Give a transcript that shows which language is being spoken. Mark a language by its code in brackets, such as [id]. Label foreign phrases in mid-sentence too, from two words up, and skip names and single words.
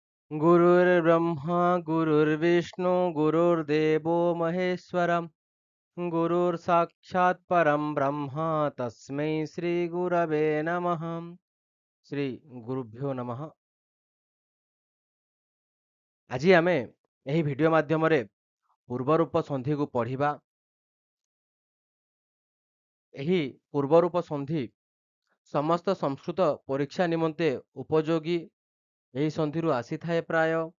[sa] गुरुर्ब्रह्मा गुरुर्विष्णु गुरुर्देवो महेश्वरम् गुरुर्साक्षात् परं ब्रह्म तस्मै श्री गुरवे नमः। श्री गुरुभ्यो नमः। [or] ଆଜି ଆମେ ଏହି ଭିଡିଓ ମାଧ୍ୟମରେ ପୂର୍ବରୂପ ସନ୍ଧିକୁ ପଢିବା। ଏହି ପୂର୍ବରୂପ ସନ୍ଧି ସମସ୍ତ ସଂସ୍କୃତ ପରୀକ୍ଷା ନିମନ୍ତେ ଉପଯୋଗୀ। ଏହି ସନ୍ଧିରୁ ଆସିଥାଏ ପ୍ରାୟ।